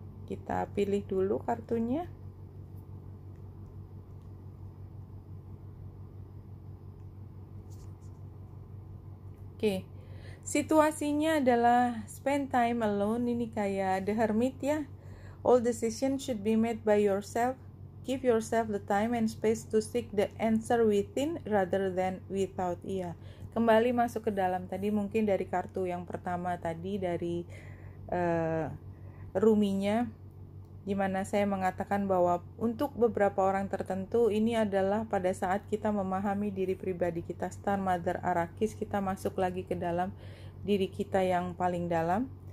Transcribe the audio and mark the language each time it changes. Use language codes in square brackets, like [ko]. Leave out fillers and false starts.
[id] Kita pilih dulu kartunya. Oke. Situasinya adalah [en] spend time alone. [id] Ini kayak The Hermit ya. [en] All decisions should be made by yourself. Give yourself the time and space to seek the answer within rather than without. [id] Iya. Kembali masuk ke dalam tadi, mungkin dari kartu yang pertama tadi, dari ruminya. di mana saya mengatakan bahwa untuk beberapa orang tertentu ini adalah pada saat kita memahami diri pribadi kita, Star Mother Arrakis, kita masuk lagi ke dalam diri kita yang paling dalam.